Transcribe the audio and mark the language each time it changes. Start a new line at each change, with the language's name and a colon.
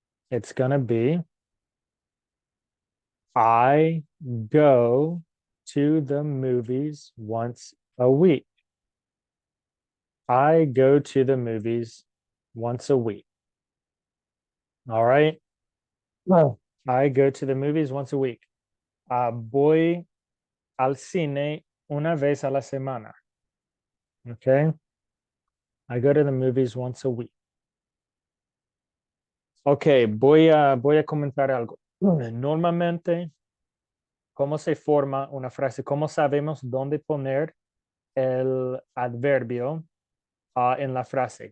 English: It's gonna be I go to the movies once a week. I go to the movies once a week. All right. Well, I go to the movies once a week.
Spanish: Voy al cine una vez a la semana.
English: Okay. I go to the movies once a week.
Spanish: Ok, voy a comentar algo. Normalmente, ¿cómo se forma una frase? ¿Cómo sabemos dónde poner el adverbio en la frase?